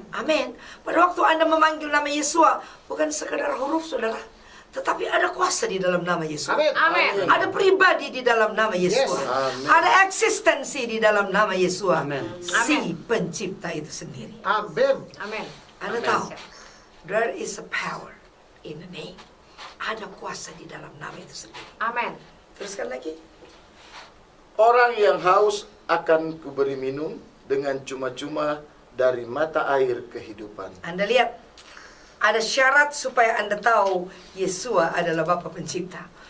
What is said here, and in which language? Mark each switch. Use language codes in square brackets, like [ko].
[id] Amin. Pada waktu Anda memanggil nama Yesua, bukan sekedar huruf, saudara, tetapi ada kuasa di dalam nama Yesua. Amin. Amin. Ada pribadi di dalam nama Yesua. [en] Yes. [id] Amin. Ada eksistensi di dalam nama Yesua. Amin. Si pencipta itu sendiri. Amin. Amin. Anda Amin. tahu, [en] there is a power in the name. [id] Ada kuasa di dalam nama itu sendiri. Amin. Teruskan lagi. Orang yang haus akan kuberi minum dengan cuma-cuma dari mata air kehidupan. Anda lihat, ada syarat supaya Anda tahu Yesua adalah Bapa Pencipta.